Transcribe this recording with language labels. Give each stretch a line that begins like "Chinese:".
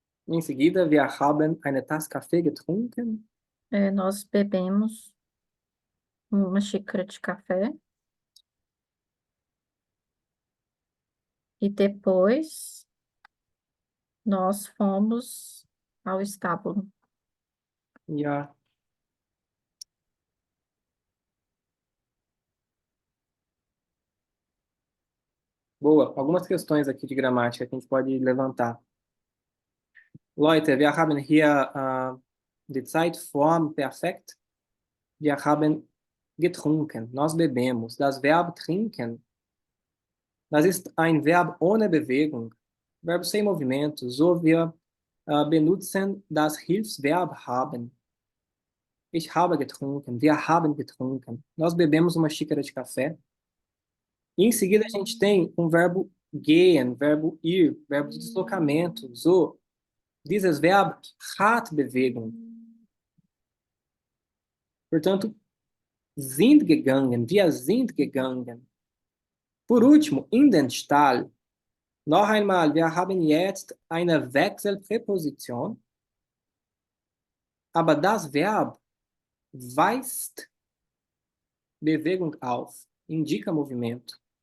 Portuguese: Em seguida,
German: wir haben eine Tasse Kaffee getrunken.
Portuguese: Nós bebemos uma xícara de café e depois nós fomos ao estábulo.
German: Ja.
Portuguese: Boa. Algumas questões aqui de gramática que a gente pode levantar.
German: Leute, wir haben hier die Zeitform perfekt. Wir haben getrunken.
Portuguese: Nós bebemos.
German: Das Verb trinken. Das ist ein Verb ohne Bewegung.
Portuguese: Verbo sem movimento.
German: So wir benutzen das Hilfsverb haben. Ich habe getrunken. Wir haben getrunken.
Portuguese: Nós bebemos uma xícara de café. E em seguida a gente tem um verbo gehen, verbo ir, verbo de deslocamento.
German: So, dieses Verb hat Bewegung.
Portuguese: Portanto,
German: sind gegangen, wir sind gegangen.
Portuguese: Por último,
German: in den Stall. Noch einmal, wir haben jetzt eine Wechselpräposition, aber das Verb weist Bewegung auf,
Portuguese: indica movimento.